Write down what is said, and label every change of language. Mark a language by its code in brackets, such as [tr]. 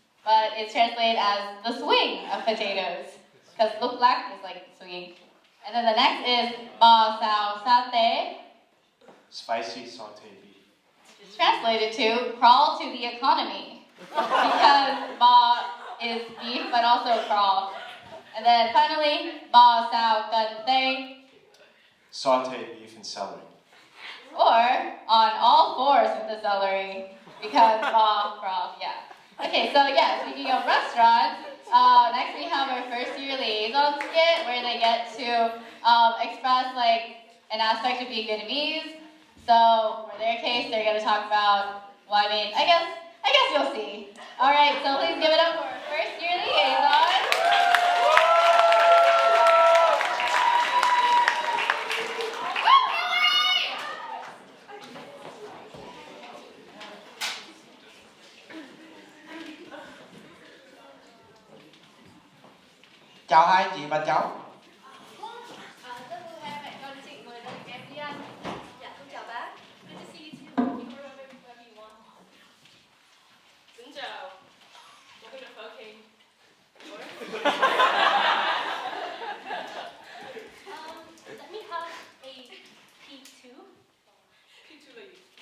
[en] But it's translated as the swing of potatoes. Because [vi] lúc lắc [en] is like swinging. And then the next is [vi] bò xào satay. [en] Spicy sauteed beef. It's translated to crawl to the economy. Because bò is beef, but also crawl. And then finally, [vi] bò xào cần tây. [en] Sauteed beef and celery. Or on all fours with the celery. Because bò, crawl, yeah. Okay, so yeah, speaking of restaurants, next we have our first year liaison skit where they get to express like an aspect of being Vietnamese. So for their case, they're going to talk about, well, I guess you'll see. All right, so please give it up for our first year liaison. [vi] Chào hai chị và cháu. Rất vui hai mẹ con chị mời gia đình em đi ăn. Dạ, con chào bác. [en] Good to see you too. You can remember whoever you want. [vi] Xin chào. [en] Welcome to Phuket. Let me have a P2. P2 lady.